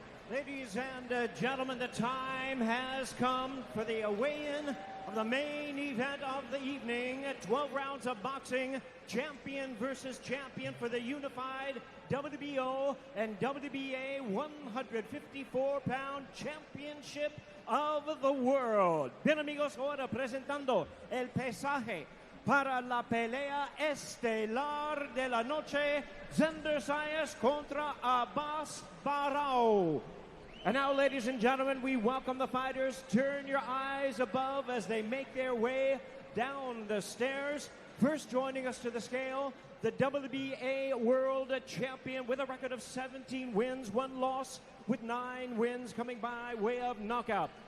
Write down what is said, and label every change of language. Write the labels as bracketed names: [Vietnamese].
[English] Ladies and gentlemen, the time has come for the weigh-in of the main event of the evening. 12 rounds of boxing, champion versus champion for the unified WBO and WBA 154-pound championship of the world. [Spanish] Bien amigos, ahora presentando el pesaje para la pelea estelar de la noche, Xander Zayas contra Abass Baraou. [English] And now, ladies and gentlemen, we welcome the fighters. Turn your eyes above as they make their way down the stairs. First joining us to the scale, the WBA World Champion with a record of 17 wins, 1 loss, with 9 wins coming by way of knockout.